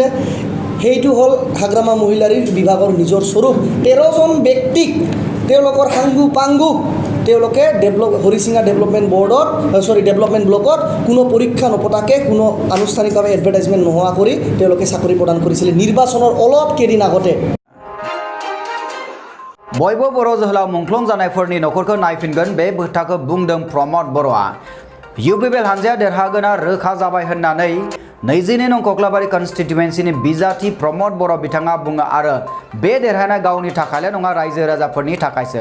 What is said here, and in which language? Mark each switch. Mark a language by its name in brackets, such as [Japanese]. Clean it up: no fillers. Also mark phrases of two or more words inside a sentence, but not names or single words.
[Assamese] সেইটো হ'ল হাগ্ৰামা মহিলাৰীৰ বিভাগৰ নিজৰ স্বৰূপ। 13জন ব্যক্তিক তেওঁলোকৰ সাংগু পাংগুক তেওঁলোকে হৰিচিঙা [English] development development blockত [Assamese] কোনো পৰীক্ষা নপতাকে, কোনো আনুষ্ঠানিকভাৱে এডভাৰটাইজমেণ্ট নোহোৱা কৰি তেওঁলোকে চাকৰি প্ৰদান কৰিছিলে নিৰ্বাচনৰ অলপ কেইদিন আগতে। [Bodo] बयबो बर' जोहोलाव मुंख्लं जानायफोरनि नखरखौ नायफिनगोन बे बाथ्राखौ बुंदों प्रमद बर'आ। UPPL हान्जाया देरहागोना रोखा जाबाय होननानै 22 नं कक्लाबारि कन्स्टिटुवेन्सिनि बिजाथि प्रमद बर' बिथाङा बुङो आरो बे देरहानाया गावनि थाखायल' नङा, रायजो राजाफोरनि थाखायसो।